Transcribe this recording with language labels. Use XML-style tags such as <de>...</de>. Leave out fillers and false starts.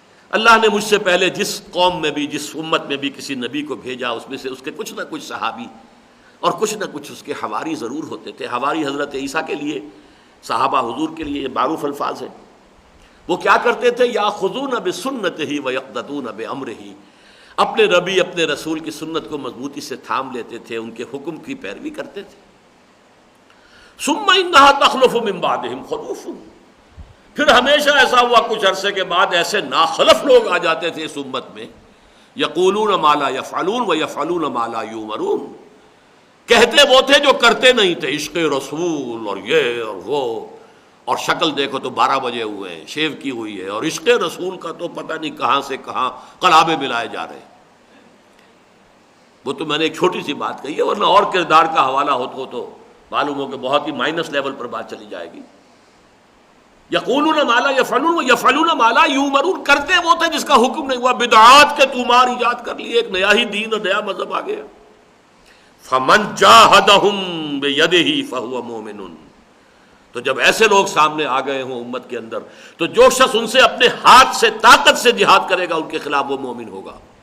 <ur>اللہ نے مجھ سے پہلے جس قوم میں بھی، جس امت میں بھی کسی نبی کو بھیجا، اس میں سے اس کے کچھ نہ کچھ صحابی اور کچھ نہ کچھ اس کے حواری ضرور ہوتے تھے. حواری حضرت عیسیٰ کے لیے، صحابہ حضور کے لیے یہ معروف الفاظ ہیں. وہ کیا کرتے تھے؟</ur> <ar>یاخذون بسنتہ ویقتدون بامرہ.</ar> <ur>اپنے نبی، اپنے رسول کی سنت کو مضبوطی سے تھام لیتے تھے، ان کے حکم کی پیروی کرتے تھے.</ur> <ar>ثم انہا تخلف من بعدہم خلوف.</ar> <ur>پھر ہمیشہ ایسا ہوا کچھ عرصے کے بعد ایسے ناخلف لوگ آ جاتے تھے اس امت میں،</ur> <ar>یقولون ما لا یفعلون ویفعلون ما لا یؤمرون.</ar> <ur>کہتے وہ تھے جو کرتے نہیں تھے، عشق رسول اور یہ اور وہ، اور شکل دیکھو تو 12 بجے ہوئے ہیں، شیو کی ہوئی ہے، اور عشق رسول کا تو پتہ نہیں کہاں سے کہاں قلابے ملائے جا رہے ہیں. وہ تو میں نے ایک چھوٹی سی بات کہی ہے، ورنہ اور کردار کا حوالہ ہو تو معلوم ہو کہ بہت ہی مائنس لیول پر بات چلی جائے گی.</ur> <ar>یقولون ما لا یفعلون ویفعلون ما لا یؤمرون.</ar> <ur>کرتے وہ تھے جس کا حکم نہیں ہوا. بدعات کے طومار ایجاد کر لیے، ایک نیا ہی دین اور نیا مذہب آ گیا.</ur> <ar>فمن جاہدہم بیدہ فہو مومن.</ar> <ur>تو جب ایسے لوگ سامنے آ گئے ہوں امت کے اندر، تو جو شخص ان سے اپنے ہاتھ سے طاقت سے جہاد کرے گا ان کے خلاف، وہ مومن ہوگا.</ur>